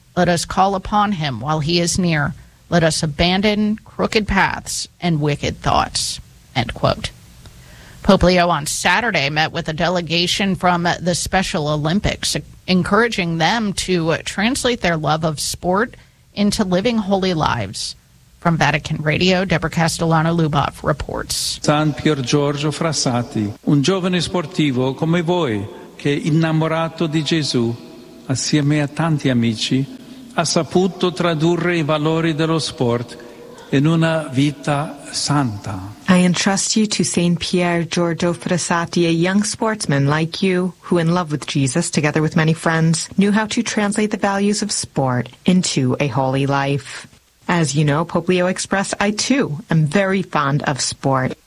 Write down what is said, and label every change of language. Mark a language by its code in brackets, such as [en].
[en] Let us call upon him while he is near. Let us abandon crooked paths and wicked thoughts," end quote. Pope Leo on Saturday met with a delegation from the Special Olympics, encouraging them to translate their love of sport into living holy lives. From Vatican Radio, Deborah Castellano-Luboff reports. [it] San Pier Giorgio Frassati, un giovane sportivo come voi, che innamorato di Gesù, assieme a tanti amici, ha saputo tradurre i valori dello sport in una vita santa. [en] I entrust you to Saint Pier Giorgio Frassati, a young sportsman like you, who in love with Jesus, together with many friends, knew how to translate the values of sport into a holy life. As you know, Pope Leo expressed, I too am very fond of sport.